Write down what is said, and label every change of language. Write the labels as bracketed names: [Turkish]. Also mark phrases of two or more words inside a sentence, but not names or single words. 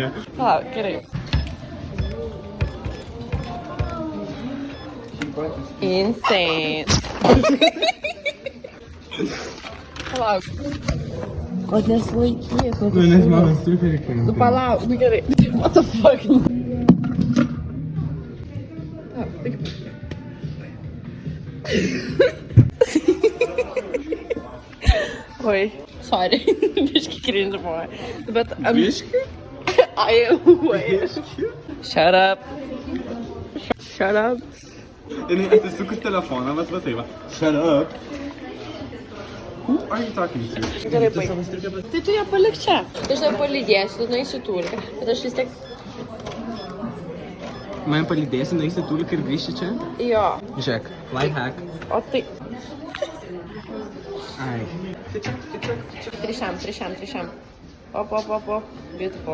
[Lithuanian] Palauk, gerai. Insane. Palauk. O nesilaikys. Nu, nes mano super įkrinti. Nu palauk, nu gerai. [English] What the fuck? Oi, sorry. [Lithuanian] Biški cringe buvo. Bet... Biški? Ai, [English] wait. Shut up. Shut up. [Lithuanian] Ir atsisukus telefoną, bet va tai va. [English] Shut up. Who are you talking to? [Lithuanian] Gerai, baig. Tai tu ją palik čia. Tai aš tave palydėsiu, tu nueisi tūliką. Bet aš vis tiek... Man palydėsi, nueisi tūliką ir grįši čia? Jo. Žiūrėk, [English] life hack. [Lithuanian] O tai... Ai. Trišiam. Op. Beautiful.